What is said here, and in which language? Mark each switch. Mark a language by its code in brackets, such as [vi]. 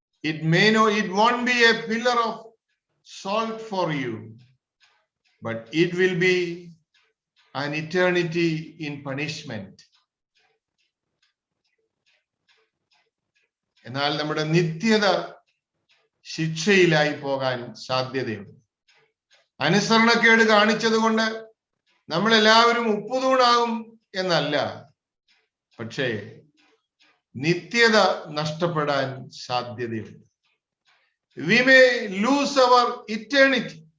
[en] It won't be a pillar of salt for you, but it will be an eternity in punishment. [ml] എന്നാൽ നമ്മുടെ നിത്യത ശിക്ഷയിലായി പോകാൻ സാധ്യതയുണ്ട്. അനുസരണക്കേട് കാണിച്ചത് കൊണ്ട് നമ്മൾ എല്ലാവരും ഉപ്പുതൂണാകും എന്നല്ല, പക്ഷേ നിത്യത നഷ്ടപ്പെടാൻ സാധ്യതയുണ്ട്. [en] We may lose our eternity.